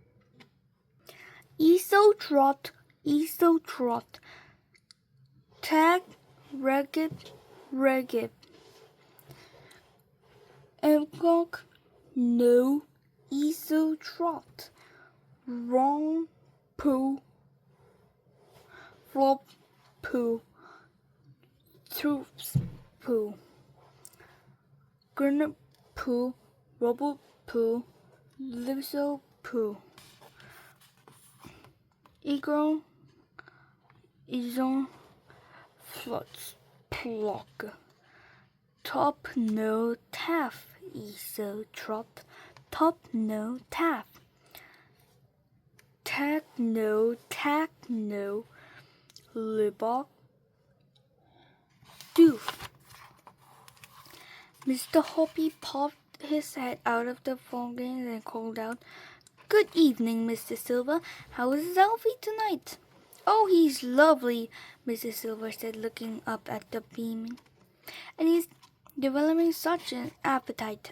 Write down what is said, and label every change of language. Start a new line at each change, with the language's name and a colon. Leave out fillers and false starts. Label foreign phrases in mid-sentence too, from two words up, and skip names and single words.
English: "Esio, Trot, tag, ragged, Emcock, no, Esio, Trot, wrong, poo, flop, poo, troops, poo, gurnip, poo, rubble, poo, livso, poo, eagle, ison, flots, plock, top, no, taff, Esio, Trot, top, no, taff, tack, no, libok, doof." Mr. Hoppy popped his head out of the fogging and called out, "Good evening, Mr. Silver. How is Alfie tonight?" "Oh, he's lovely," Mrs. Silver said, looking up at the beam. "And he's developing such an appetite.